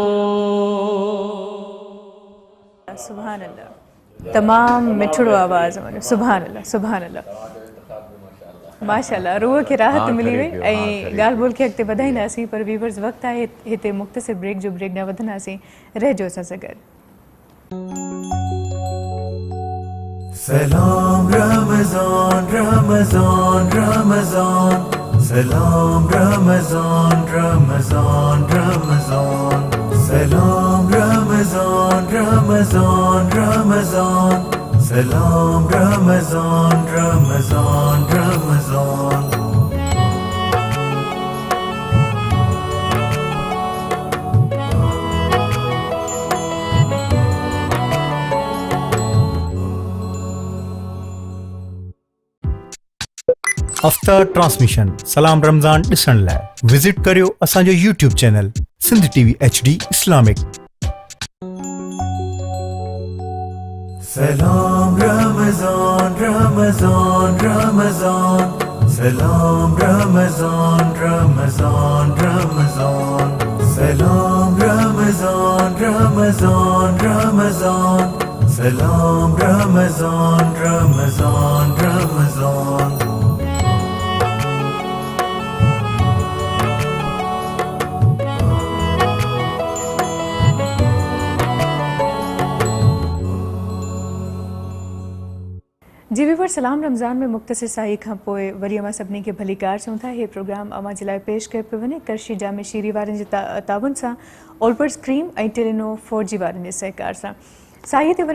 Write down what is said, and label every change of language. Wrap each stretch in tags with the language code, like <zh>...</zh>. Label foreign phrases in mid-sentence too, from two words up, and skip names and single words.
<ar>سبحان الله</ar> <sd>तमामु मिठड़ो आवाज़</sd> <ar>سبحان الله سبحان الله ما شاء الله</ar> <sd>रूह खे राहत मिली वई ऐं ॻाल्हि ॿोल खे अॻिते वधाईंदासीं पर वीवर्स वक़्तु आहे हिते मुख़्तसिर ब्रेक जो ब्रेक न वधंदासीं रहिजो असां सां गॾु Salam Ramazan, Ramazan, Ramazan. Salam Ramazan, Ramazan, Ramazan. Salam Ramazan, Ramazan, Ramazan. Salam Ramazan, Ramazan, Ramazan.</sd> <en>after transmission</en> <sd>सलाम रमज़ान ॾिसण लाइ विज़िट करियो असांजो यूट्यूब चैनल सिंध टीवी HD इस्लामिक Salam Ramazan, Ramazan, Ramazan. Salam Ramazan, Ramazan, Ramazan. Salam Ramazan, Ramazan, Ramazan. Salam Ramazan, Ramazan, Ramazan. जी वीवर सलाम रमज़ान में मुख़्तसिर साई खां पोइ वरी अमां सभिनी खे भली कार चऊं था हीउ प्रोग्राम अमां जे लाइ पेश कयो पियो वञे करशी जामे शीरी वारनि जे ताउन सां ओलपर्स क्रीम ऐं टेलिनो 4G वारनि जे सहकार सां साईअ ते</sd>